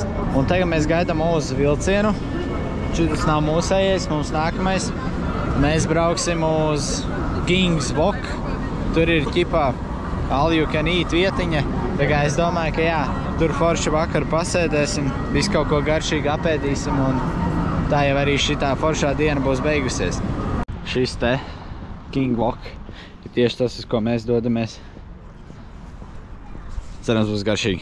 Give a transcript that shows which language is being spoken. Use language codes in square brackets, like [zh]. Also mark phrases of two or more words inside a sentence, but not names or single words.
[lv] Un tagad mēs gaidām uz vilcienu. Šitas nav mūsējais, mums nākamais. Mēs brauksim uz Kings Wok. Tur ir ķipā [en] all you can eat [lv] vietiņa. Tā kā es domāju, ka jā, tur forši vakaru pasēdēsim, visu kaut ko garšīgi apēdīsim un tā jau arī šitā foršā diena būs beigusies. Šis te King Wok ir tieši tas, uz ko mēs dodamies. Cerams, būs garšīgi.